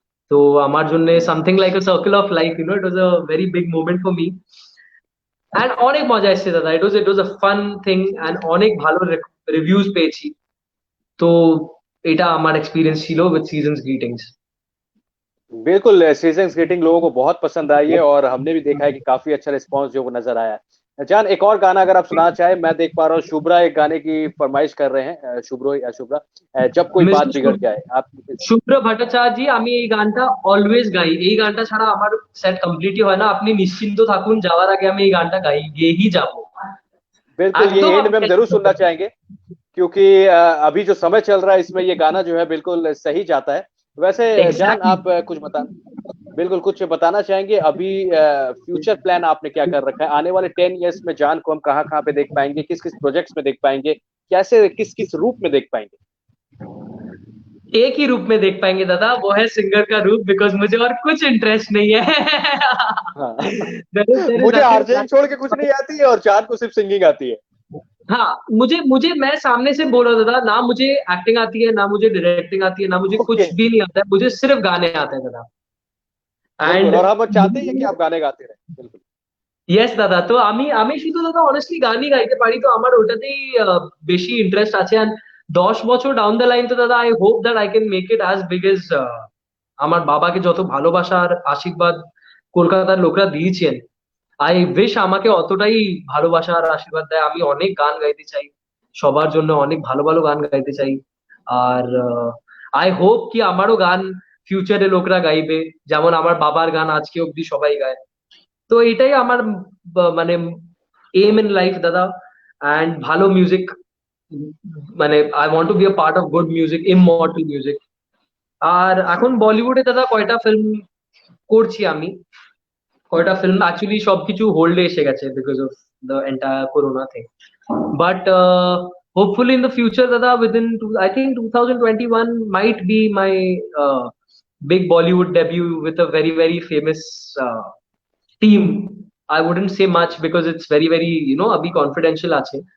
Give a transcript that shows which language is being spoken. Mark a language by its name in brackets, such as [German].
[Bangla] তো আমার জন্য [English] Something like a circle of life, it was a very big moment for me. [Bangla] And অনেক মজা এসেছে দাদা। [English] it was a fun thing, [Bangla] অ্যান্ড অনেক ভালো রিভিউজ পেয়েছি। তো এটা আমার এক্সপিরিয়েন্স ছিল উইথ সিজনস গ্রিটিংস। [Hindi] बिल्कुल, सीजन ग्रीटिंग लोगों को बहुत पसंद आई है और हमने भी देखा है कि काफी अच्छा रिस्पांस जो वो नजर आया है। जान एक और गाना अगर आप सुनाना चाहे, मैं देख पा रहा हूँ शुभ्रा एक गाने की फरमाइश कर रहे हैं, शुभ्रो या शुभ्रा, जब कोई बात बिगड़ [English] mister [Hindi] जाए आप। [Bangla] শুভ্র ভট্টাচার্য, আমি এই গানটা অলওয়েজ গাই। এই গানটা ছাড়া আমার সেট কমপ্লিটই হয় না। আপনি নিশ্চিন্ত থাকুন, যাওয়ার আগে আমি এই গানটা গেয়েই যাব। [Hindi] बिल्कुल, ये [Bangla] একদম [English] and [Bangla] আমি [Hindi] में हम जरूर [English] cancel [Hindi] सुनना [Bangla] করব না। [Hindi] चाहेंगे, क्योंकि अभी जो समय चल रहा है इसमें ये गाना जो है बिल्कुल सही जाता है। वैसे जान एग्जैक्टली। आप कुछ बता, बिल्कुल कुछ बताना चाहेंगे अभी, फ्यूचर प्लान आपने क्या कर रखा है आने वाले 10 इयर्स में? जान को हम कहाँ कहाँ पे देख पाएंगे, किस किस प्रोजेक्ट्स में देख पाएंगे, कैसे किस किस रूप में देख पाएंगे? एक ही रूप में देख पाएंगे दादा, वो है सिंगर का रूप, बिकॉज मुझे और कुछ इंटरेस्ट नहीं है। हाँ। [English] there is [Hindi] मुझे [English] Nothing. [Hindi] आरजेइंग छोड़ के कुछ नहीं आती है और जान को सिर्फ सिंगिंग आती है। हाँ, मुझे मुझे मैं सामने से बोल रहा था दादा, ना मुझे एक्टिंग आती है, ना मुझे डायरेक्टिंग आती है, ना मुझे ओके, कुछ भी नहीं आता है, मुझे सिर्फ गाने आते हैं दादा। बिल्कुल, और हम चाहते हैं कि आप गाने गाते रहे, बिल्कुल। [Bangla] ইয়েস দাদা, তো আমি আমি শুধু দাদা অনেস্টলি গানই গাইতে পারি, তো আমার ওটাতেই বেশি ইন্টারেস্ট আছে। আর 10 বছর ডাউন দ্য লাইন তো দাদা, [English] I hope that I can make it as big as [Bangla] আমার বাবাকে যত ভালোবাসা আর আশীর্বাদ কলকাতার লোকরা দিয়েছেন, [English] I wish [Bangla] আমাকে অতটাই ভালোবাসা আর আশীর্বাদ দেয়। আমি অনেক গান গাইতে চাই, সবার জন্য অনেক ভালো ভালো গান গাইতে চাই। আর আই হোপ কি আমারও গান ফিউচারে লোকরা গাইবে, যেমন আমার বাবার গান আজকে অব্দি সবাই গায়। তো এটাই আমার মানে এম ইন লাইফ দাদা। অ্যান্ড ভালো মিউজিক, মানে [English] I want to be a part of good music, [Bangla] immortal music. আর এখন বলিউডে দাদা কয়টা ফিল্ম করছি আমি, কয়টা ফিল্ম অ্যাকচুয়ালি সবকিছু হোল্ডে এসে গেছে because of the entire corona thing. [English] But hopefully in the future dada, within I think 2021 might be my big Bollywood debut with a very very famous team. I wouldn't say much because it's very very [Hindi] abhi [English] confidential [Bangla] আছে।